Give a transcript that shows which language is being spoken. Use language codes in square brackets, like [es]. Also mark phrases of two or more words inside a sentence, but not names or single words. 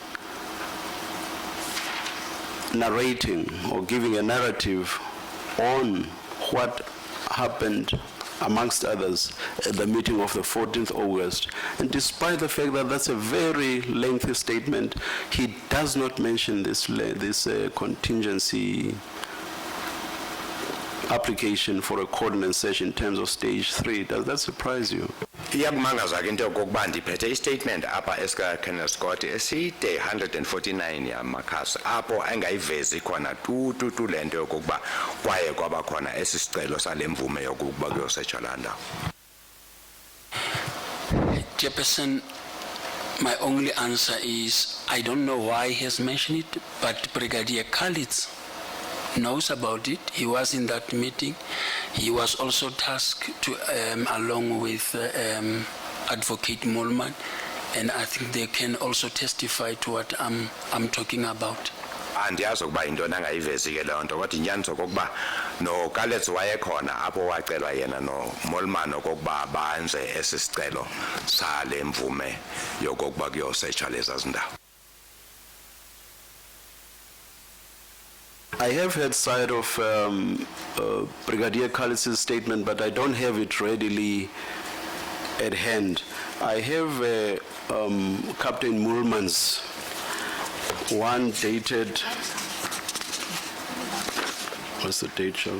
[en] narrating or giving a narrative on what happened amongst others at the meeting of the 14th August, and despite the fact that that's a very lengthy statement, he does not mention this contingency application for a coordinate session in terms of stage 3. Does that surprise you? [xh] Iyakumangaza ke into yokokuba ndiphethe istatement apha esika-Colonel Scott eside 149 yamakhasi apho engayivezi khona tu le nto yokokuba kwaye kwaba khona esi sicelo sale mvume yokokuba kuyosetshwa laa ndawo. [en] Chairperson, my only answer is I don't know why he has mentioned it, but Brigadier Khalid knows about it. He was in that meeting. He was also tasked to, along with Advocate Molman, and I think they can also testify to what I'm talking about. [xh] Andiyazi ukuba yintoni angayivezi ke loo nto kodwa inyaniso kokuba noKalets wayekhona apho wacelwa yena noMolman okokuba banze esi sicelo sale mvume yokokuba kuyosetshwa leza zindawo. [en] I have had sight of Brigadier Khalid's statement, but I don't have it readily at hand. I have Captain Mulman's one dated, what's the date, Charles?